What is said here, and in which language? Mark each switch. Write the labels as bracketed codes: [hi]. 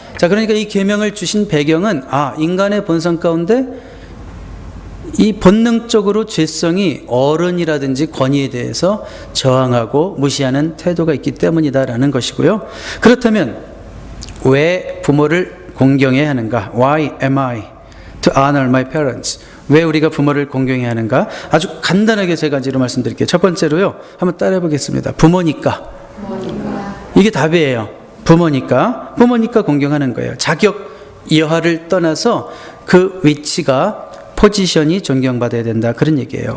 [ko] 자, 그러니까 이 계명을 주신 배경은 인간의 본성 가운데 이 본능적으로 죄성이 어른이라든지 권위에 대해서 저항하고 무시하는 태도가 있기 때문이다라는 것이고요. 그렇다면 왜 부모를 공경해야 하는가? [en] Why am I to honor my parents? [ko] 왜 우리가 부모를 공경해야 하는가? 아주 간단하게 세 가지로 말씀드릴게요. 첫 번째로요. 한번 따라해 보겠습니다. 부모니까. 이게 답이에요. 부모니까 공경하는 거예요. 자격, 여하를 떠나서 그 위치가 포지션이 존경받아야 된다. 그런 얘기예요.